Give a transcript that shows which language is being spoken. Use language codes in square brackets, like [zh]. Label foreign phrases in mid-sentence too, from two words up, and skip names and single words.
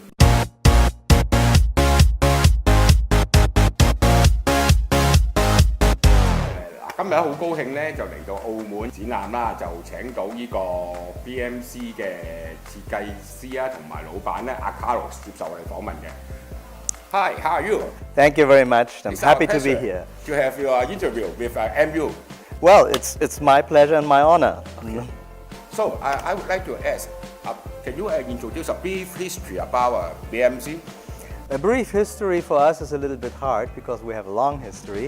[yue] 今日好高興咧，就嚟到澳門展覽啦，就請到呢個 BMC 嘅設計師啊，同埋老闆咧Carlos 接受我哋訪問嘅。 [en] Hi, how are you? Thank you very much. I'm It's our happy to be pleasure here. to have your interview with MU. Well, it's my pleasure and my honor. So I would like to ask, can you introduce a brief history about BMC? A brief history for us is a little bit hard because we have a long history.